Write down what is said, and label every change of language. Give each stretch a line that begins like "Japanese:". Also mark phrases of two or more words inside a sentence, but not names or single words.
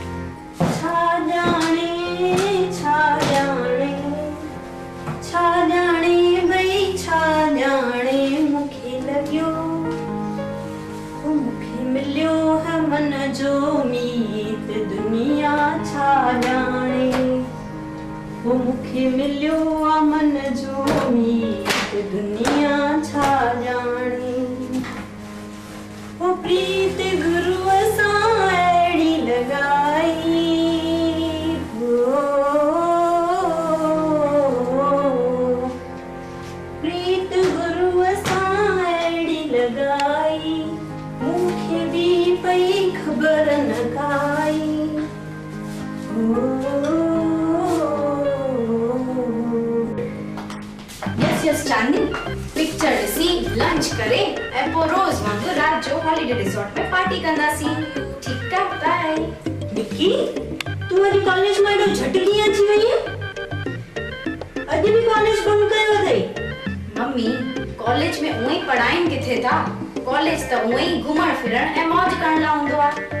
Sindhi: छा जाने छा जाने छा जाने। छा ॼाणे मूंखे लॻियो मूंखे मिलियो है मन जो मीत दुनिया छा ॼाणे मूंखे मिलियो आ मन जो मीत दुनिया छा ॼाणे प्रीत गुरुअ सां अहिड़ी लॻाई प्रीत गुरुअ सां अहिड़ी लॻाई मूंखे बि पई ख़बर न काई यस चांदनी पिक्चर ॾिसी लंच करे ऐं पोइ रोज़ वांगुरु राति जो
English: holiday resort
Sindhi: में पार्टी कंदासीं ठीकु आहे बाय निकी तूं अॼु कॉलेज में एॾो झटि कीअं अची वई आहे अॼु बि कॉलेज बंदि कयो अथई मम्मी कॉलेज में उहे पढ़ाइनि किथे था कॉलेज त उहे ई घुमण फिरण ऐं मौज करण लाइ हूंदो आहे